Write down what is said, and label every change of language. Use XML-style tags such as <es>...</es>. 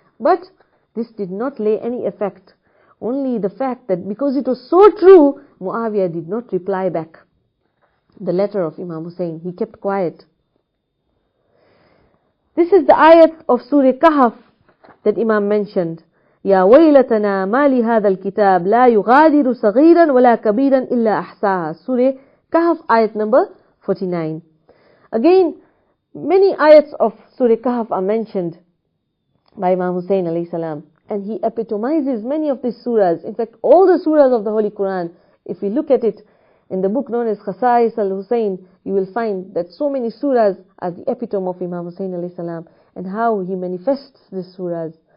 <en>But this did not lay any effect. Only the fact that because it was so true, Muawiyah did not reply back the letter of Imam Hussain. He kept quiet. This is the ayat of Surah Kahf that Imam mentioned.</en> <ar>يا ويلتنا ما لهذا الكتاب لا يغادر صغيرا ولا كبيرا إلا أحصاها.</ar> <en>Surah Kahf, ayat number 49. Again, many ayats of Surah Kahf are mentioned by Imam Hussain alayhi salam, and he epitomizes many of these surahs. In fact, all the surahs of the Holy Quran, if we look at it, In the book known as Khasa'is al-Hussain, you will find that so many surahs are the epitome of Imam Hussain alayhi salam, and how he manifests these surahs.</en>